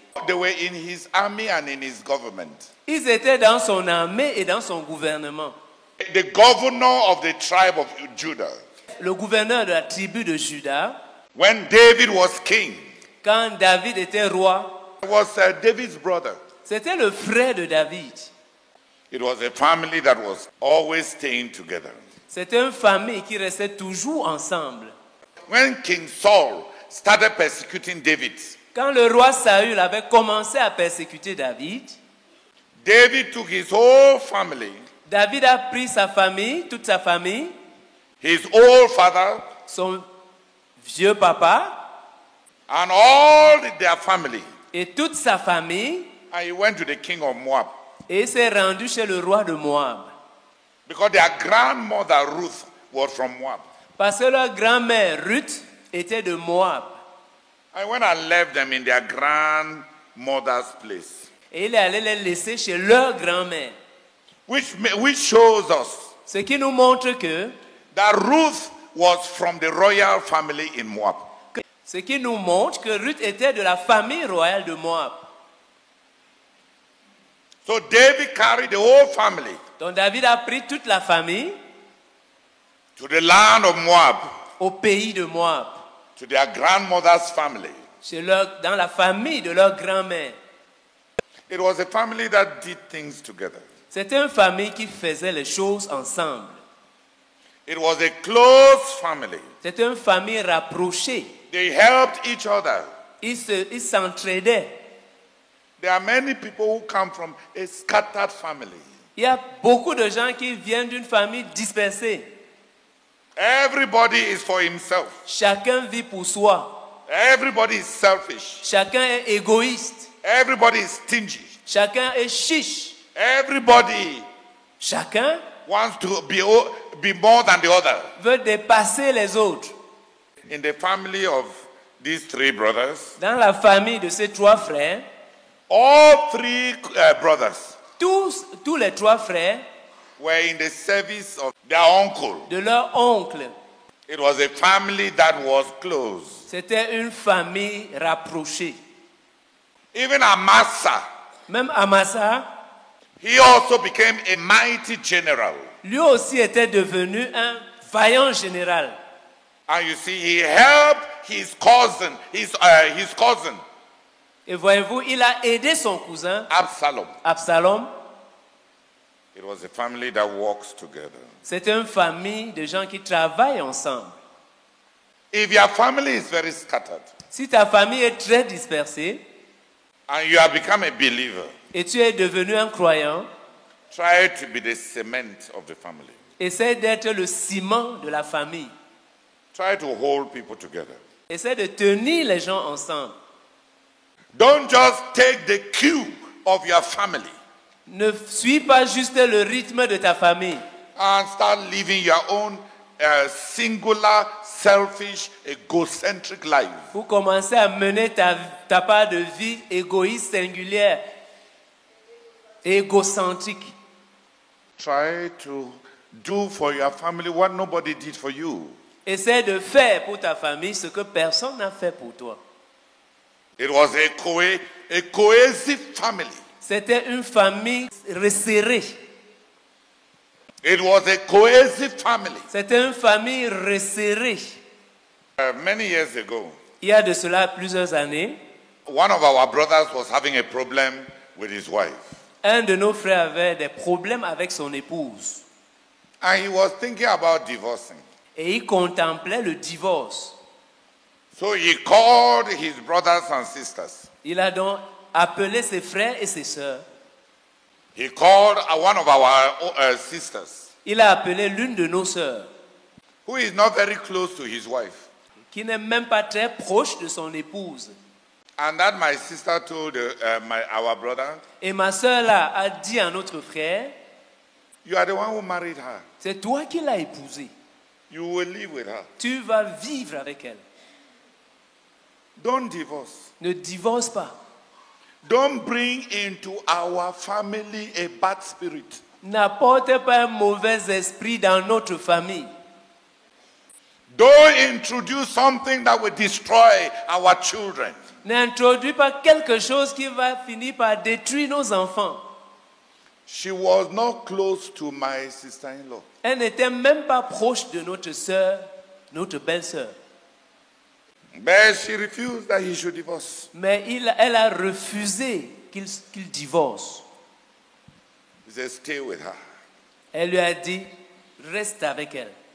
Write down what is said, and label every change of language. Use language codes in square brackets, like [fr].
[en] they were in his army and in his government. [fr] Ils étaient dans son armée et dans son gouvernement. [en] The governor of the tribe of Judah, [fr] Le gouverneur de la tribu de Juda, [en] when David was king, [fr] quand David était roi, [en] was David's brother. [fr] c'était le frère de David. [en] It was a family that was always staying together. [fr] C'était une famille qui restait toujours ensemble. [en] When King Saul started persecuting David, [fr] Quand le roi Saül avait commencé à persécuter David, [en] David took his whole family, [fr] David a pris sa famille, toute sa famille, [en] his old father, [fr] son vieux papa [en] and all their family, [fr] et toute sa famille, [en] and he went to the king of Moab. [fr] et il s'est rendu chez le roi de Moab. [en] Because their grandmother Ruth was from Moab. [fr] Parce que leur grand-mère Ruth était de Moab. [en] I went and left them in their grandmother's place. [fr] Et il est allé les laisser chez leur grand-mère. [en] Which shows us [fr] Ce qui nous montre que, [en] that Ruth was from the royal family in Moab. [fr] ce qui nous montre que Ruth était de la famille royale de Moab. [en] So David carried the whole family [fr] Donc David a pris toute la famille [en] to the land of Moab, [fr] au pays de Moab, [en] to their grandmother's family. [fr] dans la famille de leur grand-mère. [en] It was a family that did things together. [fr] C'était une famille qui faisait les choses ensemble. [en] It was a close family. [fr] C'était une famille rapprochée. [en] They helped each other. [fr] Ils s'entraidaient. [en] There are many people who come from a scattered family. [fr] Il y a beaucoup de gens qui viennent d'une famille dispersée. [en] Everybody is for himself. [fr] Chacun vit pour soi. [en] Everybody is selfish. [fr] Chacun est égoïste. [en] Everybody is stingy. [fr] Chacun est chiche. [en] Everybody [fr] Chacun [en] wants to be more than the other. [fr] veut dépasser les autres. [en] In the family of these three brothers, [fr] Dans la famille de ces trois frères, [en] all three brothers [fr] tous les trois frères [en] were in the service of their uncle. [fr] de leur oncle, [en] It was a family that was close. [fr] c'était une famille rapprochée. [en] Even Amasa, [fr] Même Amasa, [en] he also became a mighty general. [fr] lui aussi était devenu un vaillant général. [en] And you see, he helped his cousin, his cousin, [fr] Et voyez-vous, il a aidé son cousin, [en] Absalom. [fr] Absalom. [en] It was a family that works together. [fr] C'est une famille de gens qui travaillent ensemble. [en] If your family is very scattered [fr] Si ta famille est très dispersée [en] and you have become a believer, [fr] et tu es devenu un croyant, [en] try to be the cement of the family. [fr] essaie d'être le ciment de la famille. [en] Try to hold people together. [fr] Essaie de tenir les gens ensemble. [en] Don't just take the cue of your family [fr] Ne suis pas juste le rythme de ta famille [en] and start living your own singular, selfish, egocentric life. [fr] pour commencer à mener ta part de vie égoïste, singulière, égocentrique. [en] Try to do for your family what nobody did for you. [fr] Essaie de faire pour ta famille ce que personne n'a fait pour toi. [en] It was a cohesive family. [fr] C'était une famille resserrée. [en] It was a cohesive family. [fr] C'était une famille resserrée. [en] Many years ago, [fr] Il y a de cela plusieurs années, [en] one of our brothers was having a problem with his wife. [fr] un de nos frères avait des problèmes avec son épouse. [en] And he was thinking about divorcing. [fr] Et il contemplait le divorce. [en] So he called his brothers and sisters. [fr] Il a donc appelé ses frères et ses sœurs. [en] He called one of our sisters, [fr] Il a appelé l'une de nos sœurs, [en] who is not very close to his wife. [fr] qui n'est même pas très proche de son épouse. [en] And that my sister told our brother, [fr] Et ma sœur là a dit à notre frère, [en] you are the one who married her. [fr] c'est toi qui l'as épousée. [en] You will live with her. [fr] Tu vas vivre avec elle. [en] Don't divorce. [fr] Ne divorce pas. [en] Don't bring into our family a bad spirit. [fr] N'apporte pas un mauvais esprit dans notre famille. [en] Don't introduce something that will destroy our children. [fr] N'introduis pas quelque chose qui va finir par détruire nos enfants. [en] She was not close to my sister-in-law. [fr] Elle n'était même pas proche de notre sœur, notre belle-sœur. [en] But she refused that he should divorce. [fr] Mais elle a refusé qu'il divorce. [en] He said, stay with her. [fr] Elle lui a dit, reste avec elle.